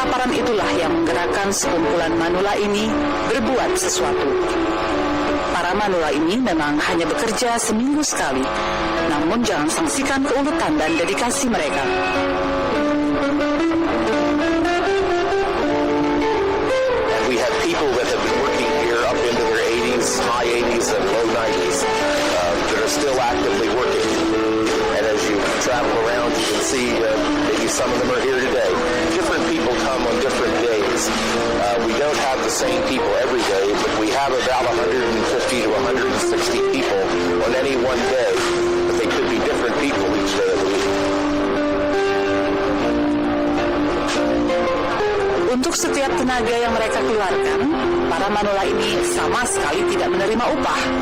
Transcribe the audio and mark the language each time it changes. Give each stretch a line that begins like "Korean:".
Indonesian: Itulah yang menggerakkan sekumpulan Manula ini berbuat sesuatu. Para Manula ini memang hanya bekerja seminggu sekali, namun jangan sangsikan keuletan dan dedikasi mereka.
English: And we have people that have been working here up into their 80s, high 80s and low 90s that are still actively working. And as you travel around, you can see maybe some of them are here today. Different people come on different days. We don't have the same people every day, but we have about 150 to 160 people on any one day. But they could be different people each day of the week.
Indonesian: Untuk setiap tenaga yang mereka keluarkan, para Manula ini sama sekali tidak menerima upah.